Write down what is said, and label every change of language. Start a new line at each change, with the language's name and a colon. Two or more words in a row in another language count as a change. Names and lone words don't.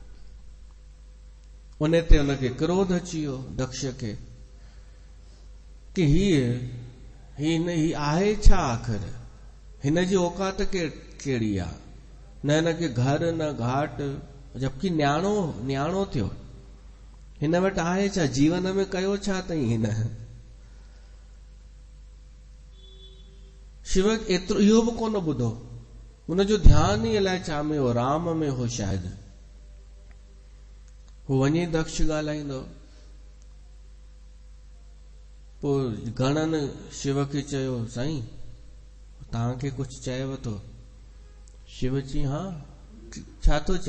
Sindhi: उन ते उनखे क्रोध अची वियो दक्ष खे कि ही आहे छा आख़िर, हिन जी औकात कहिड़ी आहे, न हिनखे घर न घाट, जबकि न्याणो थियो, हिन वटि आहे छा, जीवन में कयो छा अथई हिन। शिव एतिरो इहो बि कोन ॿुधो, हुनजो ध्यानु ई अलाए छा में हो, राम में हो शायदि। हू वञी दक्ष ॻाल्हाईंदो, पोइ गणनि शिव खे चयो, साईं तव्हांखे कुझु चएव थो? शिव जी हा, छा थो चए?